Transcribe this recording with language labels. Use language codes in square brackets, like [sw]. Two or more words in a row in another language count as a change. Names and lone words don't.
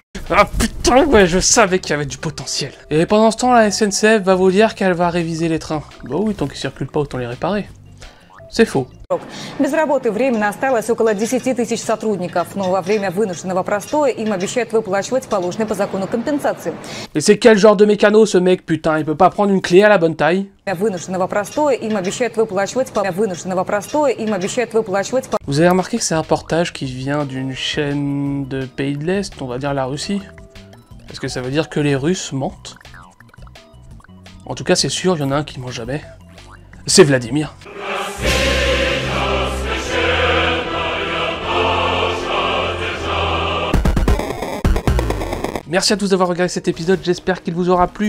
[fr] Ah putain, ouais, je savais qu'il y avait du potentiel. Et pendant ce temps, la SNCF va vous dire qu'elle va réviser les trains. Bah oui, tant qu'ils circulent pas, autant les réparer. C'est faux. [ru] Без работы временно осталось около 10 тысяч сотрудников, но во время вынужденного простоя им обещают выплачивать положенные по закону компенсации. [fr] Et c'est quel genre de mécano ce mec, putain? Il peut pas prendre une clé à la bonne taille? [ru] Вынужденного простоя им обещают выплачивать [fr] Vous avez remarqué que c'est un reportage qui vient d'une chaîne de pays de l'Est, on va dire la Russie? Est-ce que ça veut dire que les Russes mentent? En tout cas, c'est sûr, il y en a un qui ment jamais. C'est Vladimir. Merci à tous d'avoir regardé cet épisode, j'espère qu'il vous aura plu.